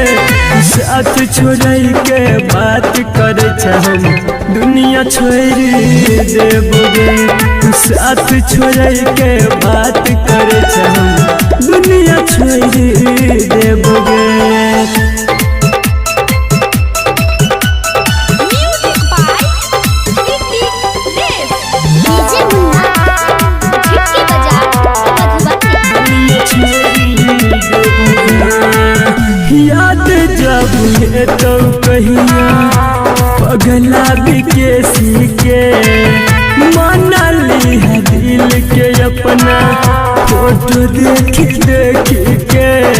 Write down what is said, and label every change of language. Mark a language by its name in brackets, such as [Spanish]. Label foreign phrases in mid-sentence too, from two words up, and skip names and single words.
[Angika] साथ छोड़ के बात करे हम दुनिया छोड़ देबोगे, साथ छोड़ के बात करे हम दुनिया छोड़ देबोगे। [English] music by DJ [Angika] मुन्ना झिटकी बजा मधुबनी। याद जब है तो कहिया पगला बिकेसी के, माना ली है दिल के अपना फोटो देख देख के।